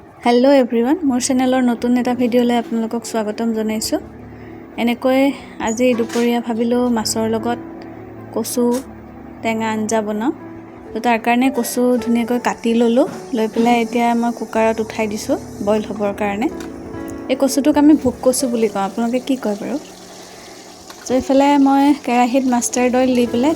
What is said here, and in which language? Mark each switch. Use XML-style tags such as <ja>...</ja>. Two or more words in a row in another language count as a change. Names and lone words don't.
<en>hello everyone</en> <as>মোৰ চেনেলৰ নতুন এটা ভিডিঅ'লৈ আপোনালোকক স্বাগতম জনাইছোঁ এনেকৈ আজি দুপৰীয়া ভাবিলো মাছৰ লগত কচু টেঙা আঞ্জা বনাও তো তাৰ কাৰণে কচু ধুনিয়াকৈ কাটি ললো লৈ পেলাই এতিয়া মই কুকাৰত উঠাই দিছো বইল হ'বৰ কাৰণে এই কচুটোক আমি ভোক কচু বুলি কওঁ আপোনালোকে কি কয় বাৰু তো এফালে মই কেৰাহীত</as> <en>mustard oil</en> <as>দি পেলাই</as>